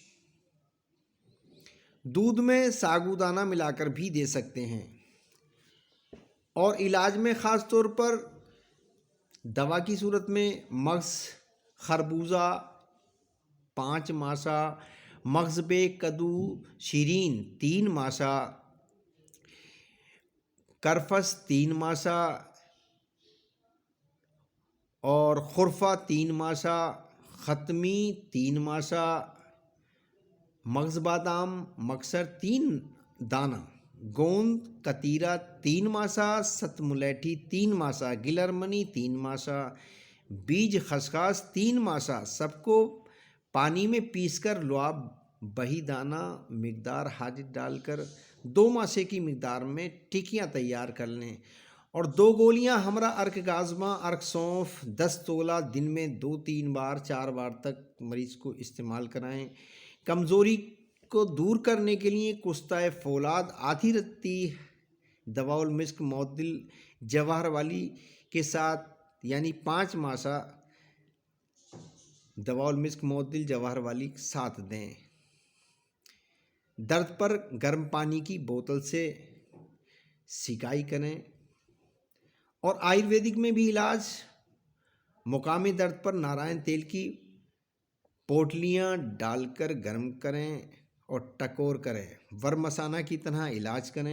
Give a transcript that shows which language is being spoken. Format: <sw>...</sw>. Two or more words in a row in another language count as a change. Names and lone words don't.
<ur>دودھ میں ساگودانہ ملا کر بھی دے سکتے ہیں۔ اور علاج میں خاص طور پر دوا کی صورت میں مغز خربوزہ 5 ماسا، مغز بے کدو شیرین 3 ماسا، کرفس 3 ماسا، اور خرفہ 3 ماسا، ختمی 3 ماسا، مغز بادام مکسر 3 دانہ، گوند کتیرا 3 ماسا، ست ملیٹھی 3 ماسا، گلرمنی 3 ماسا، بیج خسخاس 3 ماسا، سب کو پانی میں پیس کر لعاب بہی دانہ مقدار حاجت ڈال کر 2 ماسے کی مقدار میں ٹکیاں تیار کر لیں، اور 2 گولیاں ہمرا ارک گازما ارک سونف 10 تولہ دن میں 2-3 بار 4 بار تک مریض کو استعمال کرائیں۔ کمزوری کو دور کرنے کے لیے کستہ فولاد آدھی رتی دوا المسک معدل جواہر والی کے ساتھ یعنی 5 ماسہ دوا المسک معدل جواہر والی ساتھ دیں۔ درد پر گرم پانی کی بوتل سے سیکائی کریں۔ اور آیورویدک میں بھی علاج مقامی درد پر نارائن تیل کی پوٹلیاں ڈال کر گرم کریں اور ٹکور کریں، ورمسانہ کی طرح علاج کریں۔</ur>